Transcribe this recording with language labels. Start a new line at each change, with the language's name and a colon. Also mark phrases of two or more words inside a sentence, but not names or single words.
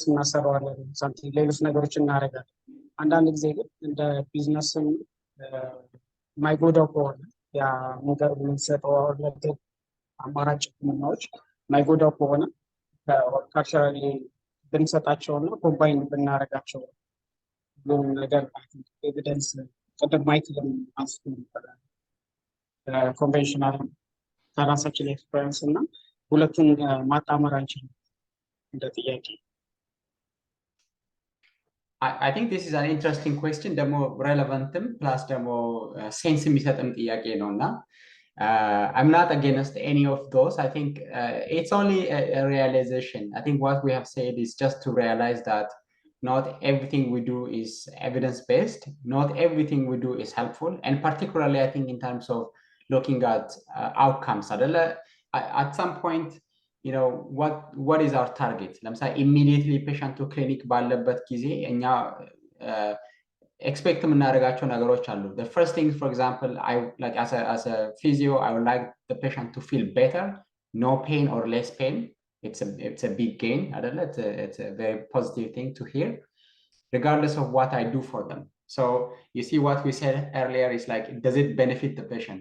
Amharic: እናሰራዋለን ሳምቲንግ ሌሎች ነገሮችን እናደርጋለን። አንዳንድ ጊዜ ግን እንደ ቢዝነስም የማይጎዳው ከሆነ ያ ነገር የምንሰጠው አማራጭ ህክምናዎች የማይጎዳው ከሆነ ካልቸራሊ ብንሰጣቸውና ኮምባይን ብናደርጋቸው ሁሉም ነገር ኤቪደንስ ቅድም ማይክል አንስቶ ይባላል ኮንቬንሽናል ከራሳችን ኤክስፔሪንስ እና ሁለቱን ማጣመር አንችልም እንደ ጥያቄ።
English: I think this is an interesting question,
Amharic: ደግሞ relevantም plus ደግሞ sense የሚሰጥም ጥያቄ ነውና
English: I'm not against any of those. I think it's only a realization. I think what we have said is just to realize that not everything we do is evidence-based. Not everything we do is helpful. And particularly, I think in terms of looking at outcomes. At some point, you know, what is our target?
Amharic: ለምሳሌ
English: immediately patient to clinic
Amharic: ባለበት ጊዜ እኛ expect የምናደርጋቸው ነገሮች አሉ።
English: The first thing, for example, I like as a physio, I would like the patient to feel better, no pain or less pain. It's a big gain. It's a very positive thing to hear, regardless of what I do for them. So you see what we said earlier is like, does it benefit the patient?